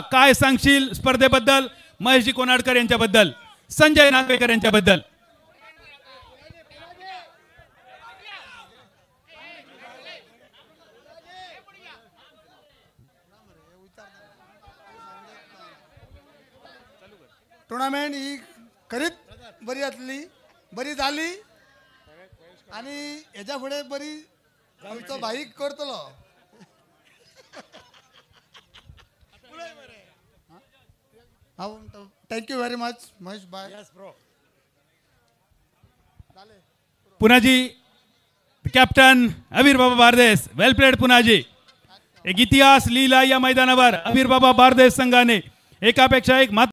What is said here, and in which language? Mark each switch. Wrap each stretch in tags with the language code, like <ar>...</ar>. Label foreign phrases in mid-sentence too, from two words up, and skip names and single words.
<mr>काय सांगशील स्पर्धेबद्दल? महेशजी कोनाडकर यांच्याबद्दल, संजय नागवेकर यांच्याबद्दल.</mr> <kok>टुर्नामेंट ही खरीच बरी जाली आणि ह्याच्या पुढे बरी आमचो बाईक करतलो.</kok> <en>thank you very much महेश भाई.</en> <mr>पुनाजी कॅप्टन अबीर बाबा बारदेस,</mr> <en>well played पुनाजी.</en> <mr>एक इतिहास लिहिला या मैदानावर अबीर बाबा बारदेस संघाने. एकापेक्षा एक</mr>